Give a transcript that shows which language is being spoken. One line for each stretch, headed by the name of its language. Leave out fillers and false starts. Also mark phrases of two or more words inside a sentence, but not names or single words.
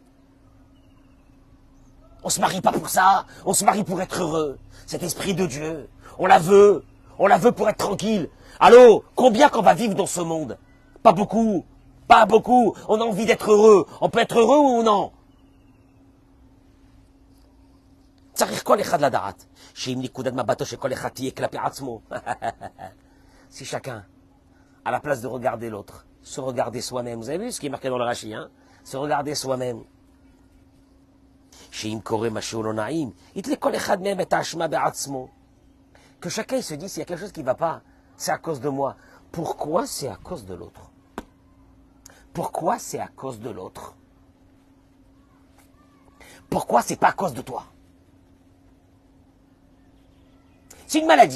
French: On ne se marie pas pour ça. On se marie pour être heureux. Cet esprit de Dieu, on la veut. On la veut pour être tranquille. Allô, combien qu'on va vivre dans ce monde? Pas beaucoup. Pas beaucoup. On a envie d'être heureux. On peut être heureux ou non?
Hebrew: צריך כל אחד לדעת, שאם נקודת מבטו של כל אחד תהיה כלפי עצמו,
French: si chacun, à la place de regarder l'autre, se regarder soi-même, vous avez vu ce qui est marqué dans le Rashi, hein? Se regarder soi-même.
Hebrew: שאם קורה משהו לא נעים, יתלה כל אחד מהם את האשמה בעצמו.
French: Que chacun se dise, s'il y a quelque chose qui ne va pas, c'est à cause de moi. Pourquoi c'est à cause de l'autre? Pourquoi c'est à cause de l'autre? Pourquoi c'est pas à cause de toi? C'est une maladie.